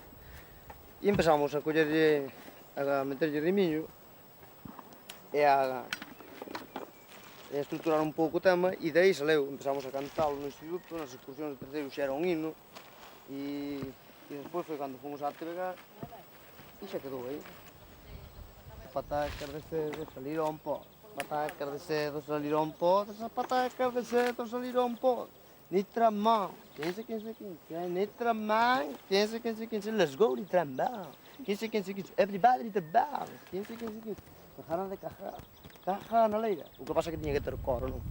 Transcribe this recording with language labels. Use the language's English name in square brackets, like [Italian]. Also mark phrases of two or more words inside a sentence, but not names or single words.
[Galician] E empezamos a collerlle, a meterlle rimiño e a estruturar un pouco o tema, e daí saleu, empezamos a cantalo no instituto, nas excursións de terceiro xa era un himno, e despois foi cando fomos á TVG e xa quedou aí. Patacas de cedo saliron pó. Patacas de cedo saliron pó, esas patacas de cedo saliron pó. Nitramón, 15-15-15, Nitramón, 15-15-15, [English] let's go [Galician] Nitramón, 15-15-15, everybody Nitramón, 15-15-15, cajaron de cajar, caja na leira. O que pasa é que tiña que ter coro, non?